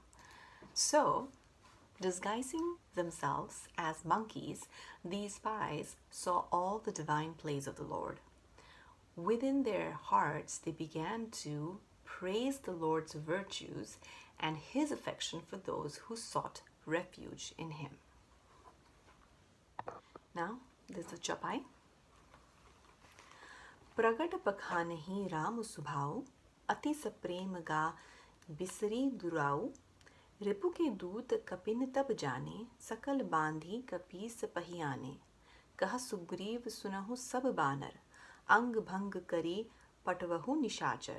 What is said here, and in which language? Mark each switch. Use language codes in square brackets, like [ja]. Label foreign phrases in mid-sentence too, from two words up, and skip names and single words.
[en] So, disguising themselves as monkeys, these spies saw all the divine plays of the Lord. Within their hearts, they began to praise the Lord's virtues and his affection for those who sought refuge in him. Now, this is the Chapai. [awa] प्रगट पखानहि राम सुभाऊ, अति सप्रेम गा बिसरी दुराऊ, रिपु के दूत कपिन तब जाने, सकल बांधी कपीस पहियाने, कह सुग्रीव सुनहु सब बानर, अंग भंग करी पटवहु निशाचर।